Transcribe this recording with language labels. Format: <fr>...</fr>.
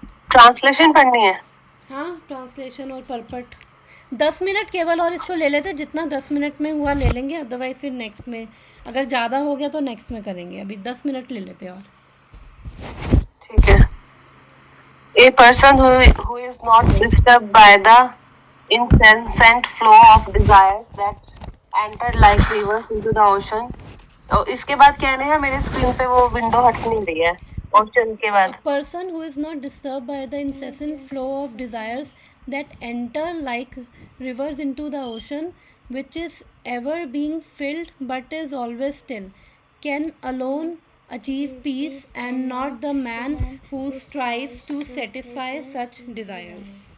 <hi>Translation पढ़नी है? हाँ ट्रांसलेशन और परपट 10 मिनट केवल, और इसको ले लेते, जितना 10 मिनट में हुआ ले लेंगे, अदरवाइज फिर नेक्स्ट में अगर ज़्यादा हो गया तो नेक्स्ट में करेंगे। अभी 10 मिनट ले लेते और। ठीक है।</hi> <en>A person who is not disturbed by the incessant flow of desires that enter like rivers into the ocean.</en> <hi>और इसके बाद कहने हैं, मेरे स्क्रीन पे वो विंडो हट नहीं रही है। ऑप्शन के बाद</hi> <en>A person who is not disturbed by the incessant flow of desires that enter like rivers into the ocean, which is ever being filled but is always still, can alone achieve peace, and not the man who strives to satisfy such desires.</en>